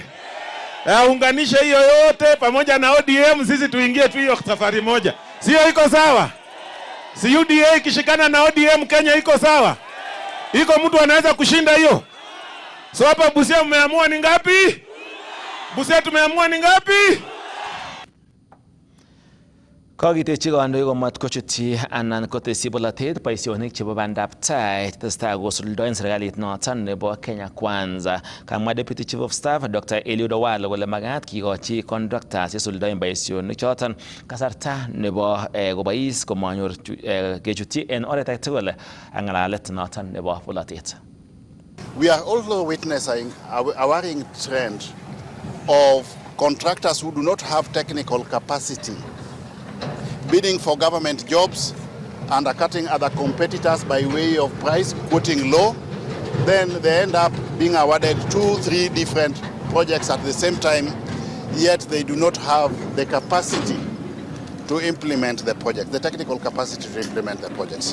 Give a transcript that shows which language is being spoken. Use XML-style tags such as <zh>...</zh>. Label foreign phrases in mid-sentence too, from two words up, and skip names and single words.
<sw>Unganishe hiyo yote pamoja na ODM, sisi tuingie tu hiyo safari moja. Sio iko sawa? Si UDA ikishikana na ODM Kenya iko sawa? Iko mtu anaweza kushinda hiyo? So hapa Busia mmeamua ni ngapi? Busia tumeamua ni ngapi?</sw> <kln>Kakitechi kandoik komat kochutyi anan kotesyi bolatet boisionik chebo bandab tai tesetai kosuldoen serikalit noton nebo Kenya Kwanza. Kamwa</kln> <en>Deputy Chief of Staff</en> <kln>Dr. Eliud Owalo kole magat kikochi conductors chesuldoen boisionik choton kasarta nebo kobois komanyor kechutyi en oret age tugul ak ng'alalet noton nebo bolatet.</kln> <en>We are also witnessing a worrying trend of contractors who do not have technical capacity bidding for government jobs, undercutting other competitors by way of price quoting low, then they end up being awarded 2-3 different projects at the same time, yet they do not have the capacity to implement the project, the technical capacity to implement the projects.</en>